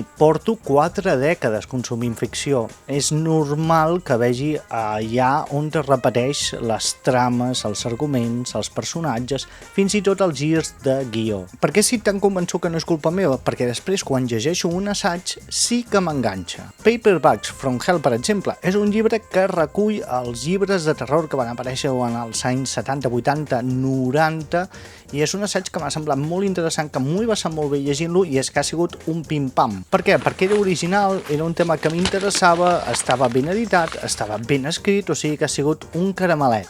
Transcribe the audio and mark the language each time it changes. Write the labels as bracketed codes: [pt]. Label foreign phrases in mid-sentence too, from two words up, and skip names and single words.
[ca] Porto 4 dècades consumint ficció. És normal que vegi allà on es repeteix les trames, els arguments, els personatges, fins i tot els girs de guió. Per què estic tan convençut que no és culpa meva? Perquè després, quan llegeixo un assaig, sí que m'enganxa. Paperbacks from Hell, per exemple, és un llibre que recull els llibres de terror que van aparèixer en els anys 70, 80, 90, i és un assaig que m'ha semblat molt interessant, que m'ho he passat molt bé llegint-lo i és que ha sigut un pim-pam. Per què? Perquè era original, era un tema que m'interessava, estava ben editat, estava ben escrit, o sigui que ha sigut un caramelet.